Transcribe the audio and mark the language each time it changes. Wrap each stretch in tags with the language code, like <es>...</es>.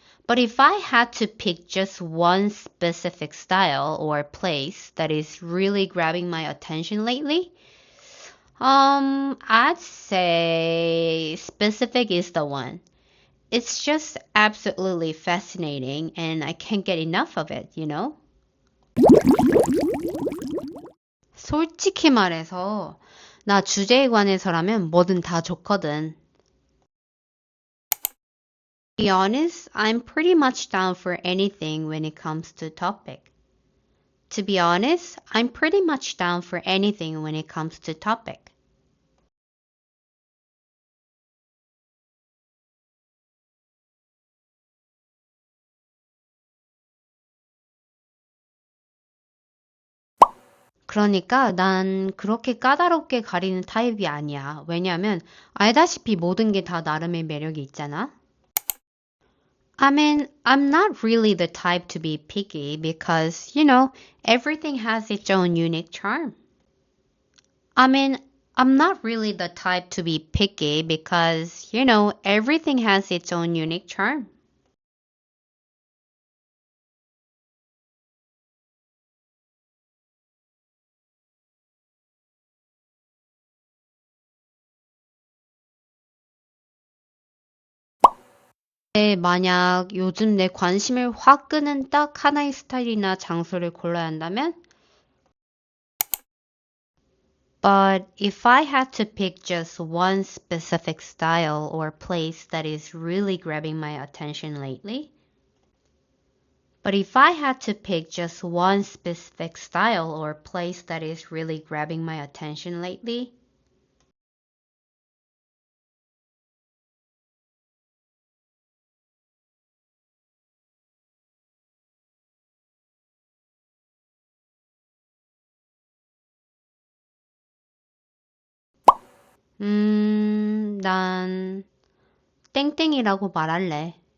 <en>But if I had to pick just one specific style or place that is really grabbing my attention lately, I'd say specific is the one. It's just absolutely fascinating and I can't get enough of it?</en> <ko>솔직히 말해서 나 주제에 관해서라면 뭐든 다 좋거든.</ko> <en>To be honest, I'm pretty much down for anything when it comes to topic. To be honest, I'm pretty much down for anything when it comes to topic.</en> <ko>그러니까 난 그렇게 까다롭게 가리는 타입이 아니야. 왜냐면 알다시피 모든 게 다 나름의 매력이 있잖아.</ko> <en>I mean, I'm not really the type to be picky because, everything has its own unique charm. I mean, I'm not really the type to be picky because, everything has its own unique charm.</en> <ko>만약 요즘 내 관심을 확 끄는 딱 하나의 스타일이나 장소를 골라야 한다면?</ko> <en>But if I had to pick just one specific style or place that is really grabbing my attention lately, but if I had to pick just one specific style or place that is really grabbing my attention lately,</en> <ko>난 땡땡이라고 말할래.</ko>